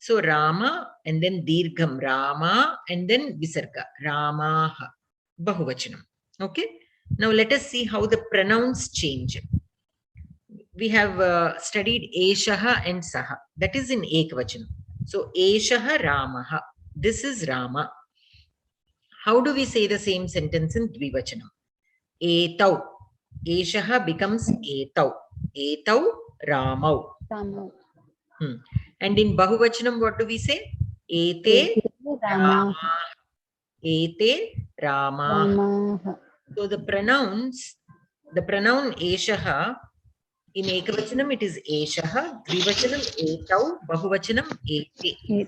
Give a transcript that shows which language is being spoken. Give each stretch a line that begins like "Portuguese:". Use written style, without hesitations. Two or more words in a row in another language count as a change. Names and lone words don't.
English: So Rama and then Dirgham Rama and then Visarga Ramaha Bahuvachanam. Okay. Now let us see how the pronouns change. We have studied Eshaha and Saha. That is in Ekvachanam. So
Sanskrit: Eshaha Ramaha.
English: This is Rama. How do we say the same sentence in Dvivachanam?
Sanskrit: Etau. Eshaha becomes Etau. Etau Ramau.
English: And in Bahuvachanam, what do we say?
Sanskrit: Ete Rama. Ete Rama.
English: So the pronoun Eshaha, in Ekavachanam it is Eshaha,
Sanskrit: Dvivachanam Etau, Bahuvachanam Ete.